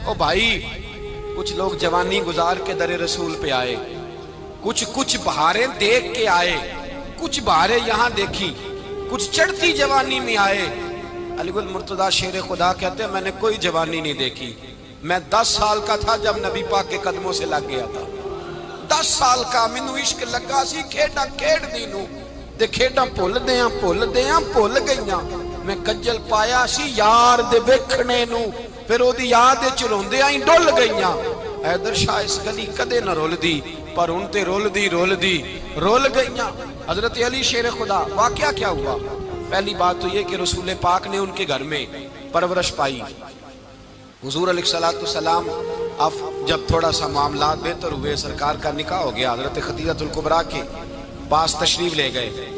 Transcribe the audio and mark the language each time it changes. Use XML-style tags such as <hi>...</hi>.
<ur>او بھائی کچھ لوگ جوانی گزار کے در رسول پہ آئے، کچھ بہاریں دیکھ کے آئے، کچھ بہاریں یہاں دیکھی، کچھ چڑھتی جوانی میں آئے. علی گل مرتضیٰ شیر خدا کہتے ہیں میں نے کوئی جوانی نہیں دیکھی. میں 10 سال کا تھا جب نبی پاک کے قدموں سے لگ گیا تھا.</ur> <pa>10 سال کا مینوں عشق لگا سی، کھیڈا کھیڈ دی نو تے کھیڈا بھول گئیاں. میں کجل پایا سی یار دے ویکھنے نو، پھر او دی یاد وچ روندیاں ہی ڈل گئیاں. حیدر شاہ اس گلی کدے نہ رول دی، پر ان تے رول دی رول گئیاں.</pa> <ur>حضرت علی شیر خدا، واقعہ کیا ہوا؟ پہلی بات تو یہ کہ رسول پاک نے ان کے گھر میں پرورش پائی. حضور علیہ السلام اب جب تھوڑا سا معاملات بہتر ہوئے، سرکار کا نکاح ہو گیا، حضرت خدیجہ الکبریٰ کے پاس تشریف لے گئے.</ur>